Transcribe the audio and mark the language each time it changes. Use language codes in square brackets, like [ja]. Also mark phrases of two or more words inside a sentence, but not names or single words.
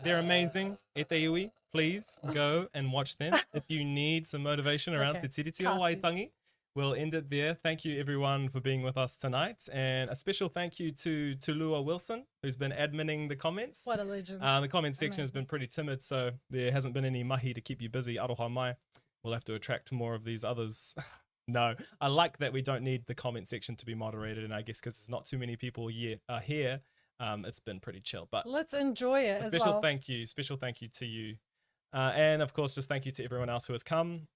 [en] They're amazing. Eteiui, please go and watch them if you need some motivation around Te Tiriti o Waitangi. We'll end it there. Thank you everyone for being with us tonight, and a special thank you to Tulua Wilson, who's been adminning the comments. What a legend. The comment section has been pretty timid, so there hasn't been any mahi to keep you busy. [mi] Aroha mai. [en] We'll have to attract more of these others. No, I like that we don't need the comment section to be moderated, and I guess because there's not too many people here, it's been pretty chill. But let's enjoy it as well. Special thank you to you, and of course, just thank you to everyone else who has come.